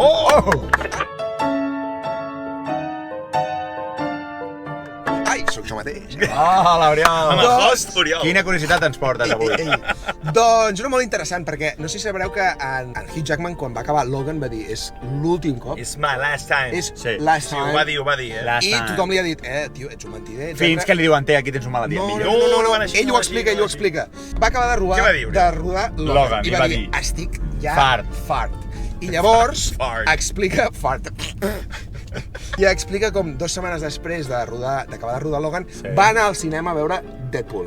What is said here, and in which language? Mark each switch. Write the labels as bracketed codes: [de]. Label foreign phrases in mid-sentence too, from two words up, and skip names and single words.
[ca] Oh! Ai, sóc jo mateix. Oh, l'Oriol. Amb el host, Oriol. Quina curiositat ens portes avui? Doncs una molt interessant, perquè no sé si sabreu que en Hugh Jackman, quan va acabar Logan, va dir és l'últim cop, [en] It's my last time. [ca] és Sí. last Sí, time. ho va dir, I tothom li ha dit, tio, ets un mentider. Fins que li diuen, aquí tens un malaltia. No, millor. no, van així, ell no ho van així, explica, no ell ho van així. explica. Va acabar Què va dir, de rodar Logan, i va dir, estic ja fart. I llavors Fart. explica, i explica com 2 setmanes després d'acabar de rodar Logan, va anar al cinema a veure Deadpool.